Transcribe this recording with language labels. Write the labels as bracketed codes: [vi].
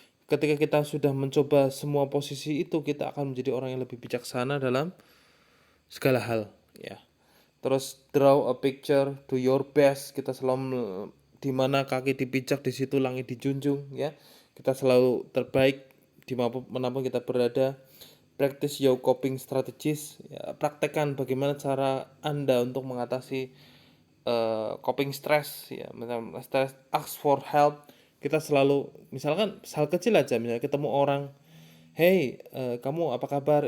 [id] Ketika kita sudah mencoba semua posisi itu, kita akan menjadi orang yang lebih bijaksana dalam segala hal ya. [en] Terus draw a picture, do your best. [id] Kita selalu di mana kaki dipijak, di situ langit dijunjung ya. Kita selalu terbaik dimanapun kita berada. [en] Practice your coping strategies [id] ya, praktekkan bagaimana cara Anda untuk mengatasi coping stress ya. Misalnya stress, [en] ask for help. [id] Kita selalu, misalkan hal kecil aja, misalnya ketemu orang, hey, kamu apa kabar?